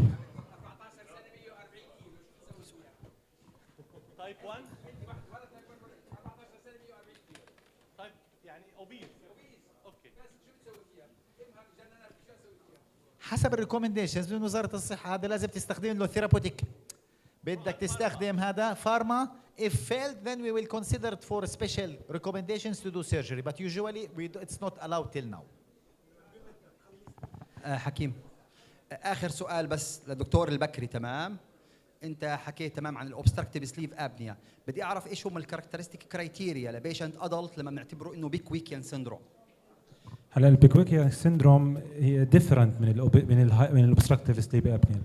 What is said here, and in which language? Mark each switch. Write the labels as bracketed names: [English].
[Arabic] 14 سنه 140 كيلو تايب 1 طيب يعني اوبيز. اوكي حسب الريكومنديشنز من وزاره الصحه هذا لازم تستخدم له ثيرابوتيك، بدك تستخدم هذا فارما. [English] if failed then we will consider it for special recommendations to do surgery, but usually it's not allowed till now. [Arabic] حكيم، اخر سؤال بس للدكتور البكري. تمام، انت حكيت تمام عن الاوبستراكتيف سليف ابنيا، بدي اعرف ايش هم الكاركترستيك كرايتيريا لبيشنت ادلت لما بنعتبره انه بيكويكيان سيندروم. هلا البيكويكيان سيندروم هي ديفرنت من الاوبستراكتيف سليب ابنيا.